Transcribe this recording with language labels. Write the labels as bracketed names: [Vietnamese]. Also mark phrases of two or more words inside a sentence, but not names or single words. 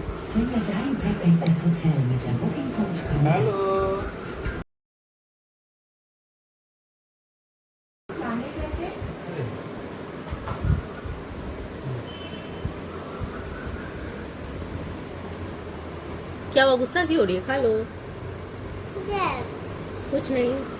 [German] Finde dein perfektes Hotel mit der Booking Code Connect. [Hindi] हेलो क्या वो गुस्सा क्यों हो रही है? खा लो। कुछ नहीं।